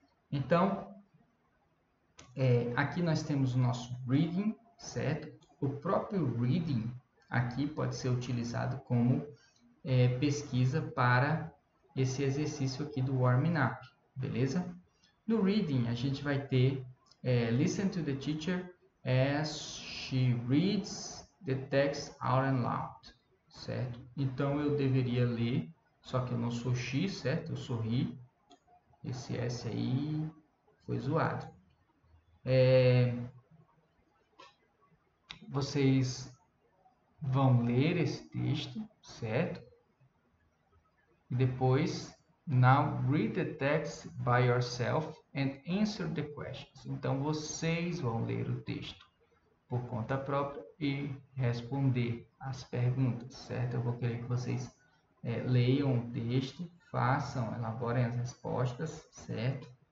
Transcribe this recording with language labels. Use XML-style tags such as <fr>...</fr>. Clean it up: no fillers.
<pt>Então, aqui nós temos o nosso reading, certo? O próprio reading aqui pode ser utilizado como pesquisa para esse exercício aqui do warming up, beleza? No reading, a gente vai ter</pt> <en>listen to the teacher as she reads the text out and loud,</en> <pt>certo? Então, eu deveria ler, só que eu não sou X, certo? Eu sou RI. Esse S aí foi zoado. Vocês vão ler esse texto, certo? E depois,</pt> <en>now read the text by yourself and answer the questions.</en> <pt>Então, vocês vão ler o texto por conta própria e responder as perguntas, certo? Eu vou querer que vocês leiam o texto, façam, elaborem as respostas, certo?</pt>